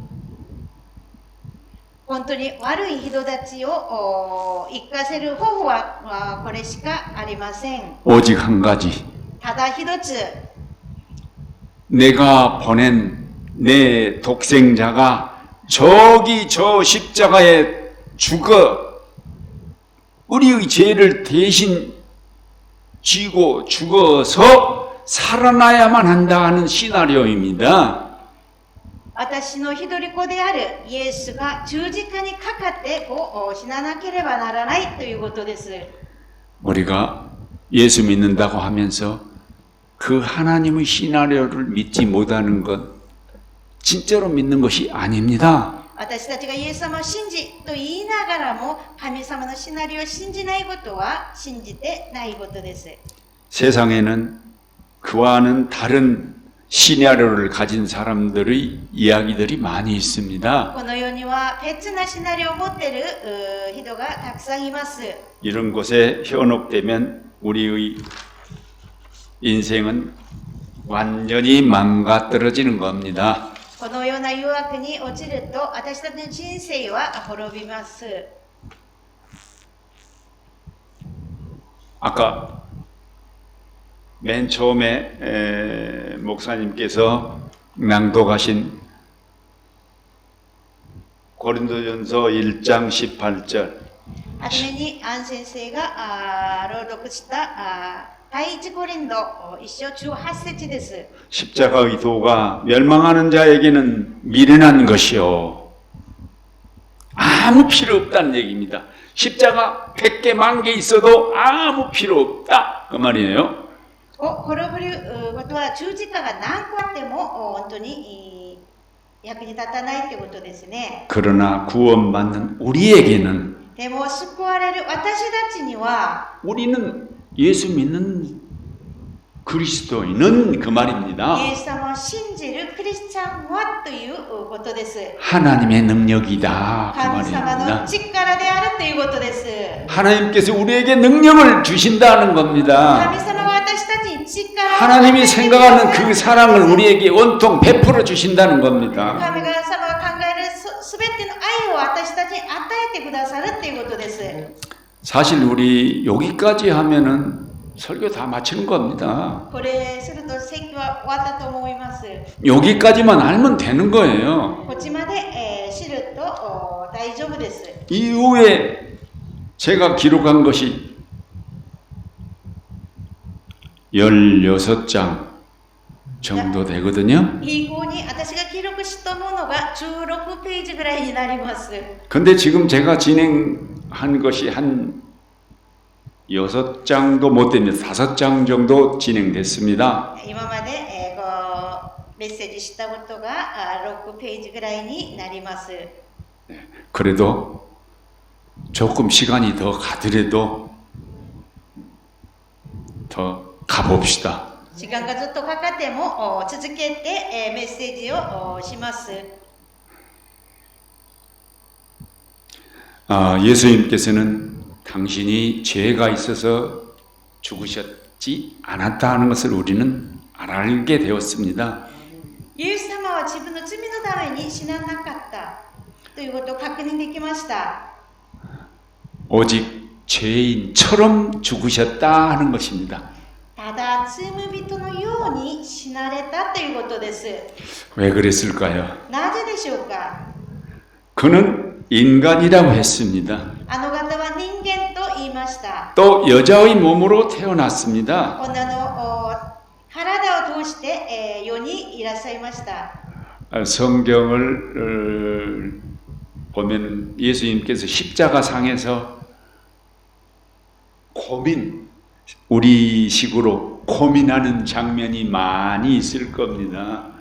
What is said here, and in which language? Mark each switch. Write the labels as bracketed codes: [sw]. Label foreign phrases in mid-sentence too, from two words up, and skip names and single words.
[ja] 本当に悪い人たちを生かせる方法はこれしかありません。 [ko] 오직 한 가지. [ja] ただ一つ、 [ko] 내가 보낸 내 독생자가 저기 저 십자가에 죽어 우리의 죄를 대신 지고 죽어서 살아나야만 한다 하는 시나리오입니다. [ja] 私の一人子であるイエスが十字架にかかって死ななければならないということです。 [ko] 우리가 예수 믿는다고 하면서 그 하나님의 시나리오를 믿지 못하는 것 진짜로 믿는 것이 아닙니다. [ja] 私たちがイエス様を信じと言いながらも神様のシナリオを信じないことは信じてないことです。 [ko] 세상에는 그와는 다른 시나리오를 가진 사람들의 이야기들이 많이 있습니다. [ja] この世には別なシナリオを持っている人がたくさんいます。 [ko] 이런 것에 현혹되면 우리의 인생은 완전히 망가뜨려지는 겁니다. [ja] このような誘惑に落ちると私たちの人生は滅びます。 [ko] 아까 맨 처음에 목사님께서 낭독하신 고린도전서 1장 18절 [ja] はじめにアン先生が朗読した第一コリント1章18節です。 [ko] 십자가의 도가 멸망하는 자에게는 미련한 것이요 아무 필요 없다는 얘기입니다. 십자가 100개, 10,000개 있어도 아무 필요 없다 그 말이에요. [ja] 滅ぶることは十字架が何個あっても本当に役に立たないということですね。 [ko] 그러나 구원받는 우리에게는 [ja] でも救われる私たちには [ko] 우리는 예수 믿는 그리스도인은 그 말입니다. [ja] イエス様を信じるクリスチャンはということです。 [ko] 하나님의 능력이다 그 [ja] 神様の [ko] 말입니다. [ja] 力であるということです。 [ko] 하나님께서 우리에게 능력을 주신다는 겁니다. [ja] 神様が私たちに力を [ko] 하나님이 생각하는 그 사랑을 우리에게 온통 베풀어 주신다는 겁니다. [ja] 神様が考えるすべての愛を私たちに与えてくださるということです。 [ko] 사실 우리 여기까지 하면은 설교 다 마치는 겁니다. [ja] これすると説教は終わったと思います。 [ko] 여기까지만 알면 되는 거예요. [ja] こっちまで、知ると大丈夫です。 [ko] 이후에 제가 기록한 것이 16장 정도 되거든요. [ja] 以降に私が記録したものが16ページぐらいになります。 [ko] 근데 지금 제가 진행한 것이 한 6장도 못 됩니다. 5장 정도 진행됐습니다. [ja] 今まで、メッセージしたことが6ページぐらいになります。 [ko] 그래도 조금 시간이 더 가더라도 더 가봅시다. [ja] 時間がずっとかかっても続けて、メッセージをします。 [ko] 예수님께서는 당신이 죄가 있어서 죽으셨지 않았다 하는 것을 우리는 알게 되었습니다. [ja] イエス様は自分の罪のために死ななかったということを確認できました。 [ko] 오직 죄인처럼 죽으셨다 하는 것입니다. [ja] ただ罪人のように死なれたということです。 [ko] 왜 그랬을까요? [ja] なぜでしょうか。 [ko] 그는 인간이라고 했습니다. [ja] あの方は人間と言いました。 [ko] 또 여자의 몸으로 태어났습니다. [ja] 女の体を通して、世にいらっしゃいました。 [ko] 성경을 보면 예수님께서 십자가상에서 우리식으로 고민하는 장면이 많이 있을 겁니다.